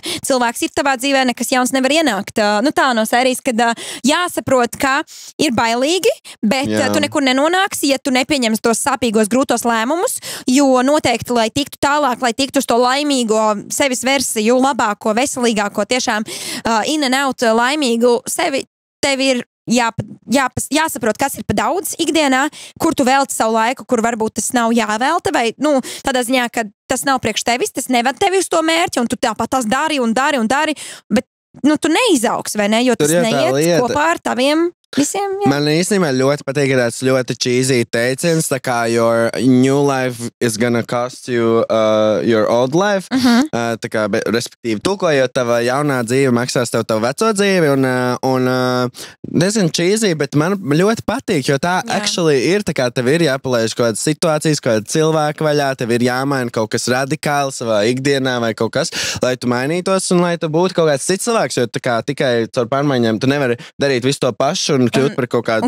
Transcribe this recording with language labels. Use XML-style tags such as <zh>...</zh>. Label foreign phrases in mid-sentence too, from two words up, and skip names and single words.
<lv>Cilvēks ir tavā dzīvē, nekas jauns nevar ienākt. Tā no sērijas, kad jāsaprot, ka ir bailīgi, bet tu nekur nenonāksi, ja tu nepieņemsi tos sāpīgos, grūtos lēmumus, jo noteikti, lai tiktu tālāk, lai tiktu uz to laimīgo sevis versiju, labāko, veselīgāko, tiešām</lv> <en>in and out</en> <lv>laimīgu sevi, tev ir jāsaprot, kas ir pa daudz ikdienā, kur tu velti savu laiku, kur varbūt tas nav jāvelta, vai, tādā ziņā, ka tas nav priekš tevis, tas nevad tevi uz to mērķi, un tu tāpat tas dari, bet, tu neizaugs, vai ne, jo tas neiet kopā ar taviem visiem, jā. Man īstenībā ļoti patīk, ka tāds ļoti cheesy teiciens, tā kā</lv> <en>your new life is gonna cost you your old life,</en> <lv>tā kā, respektīvi, tulkojot, tava jaunā dzīve maksās tev tavu veco dzīvi, un diezgan cheesy, bet man ļoti patīk, jo tā actually ir, tā kā tev ir jāpalaiž kaut kādas situācijas, kaut kāda cilvēka vaļā, tev ir jāmaina kaut kas radikāli savā ikdienā vai kaut kas, lai tu mainītos un lai tu būtu kaut kāds cits cilvēks, jo tā kā tikai caur pārmaiņām tu nevari darīt visu to pašu un kļūt par kaut kādu</lv>